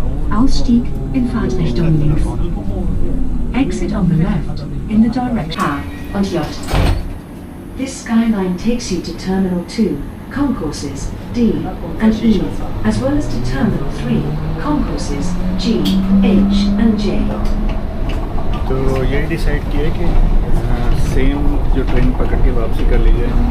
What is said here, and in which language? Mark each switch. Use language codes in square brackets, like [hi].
[de] Ausstieg in Fahrtrichtung links. [en] Exit on the left in the direction A und J. This skyline takes you to Terminal 2, concourses D and E, as well as to Terminal 3, concourses G, H and J. [hi] तो ये decide किया कि same जो train पकड़ के वापसी कर लीजिए।